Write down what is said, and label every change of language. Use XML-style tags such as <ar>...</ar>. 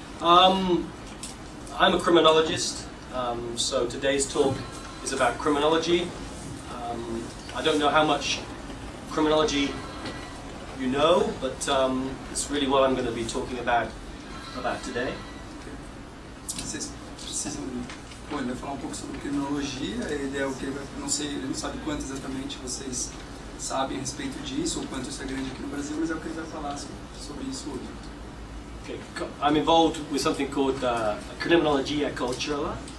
<en>I'm a criminologist, so today's talk is about criminology. I don't know how much criminology you know, but it's really what I'm going to be talking about today.</en> <pt>Vocês precisam... Bom, ele vai falar um pouco sobre criminologia. Ele é o que ele não sabe quanto exatamente vocês sabem a respeito disso, ou quanto isso é grande aqui no Brasil, mas é o que ele vai falar sobre isso hoje.</pt> <en>Okay. I'm involved with something called Criminologia Cultural.</en>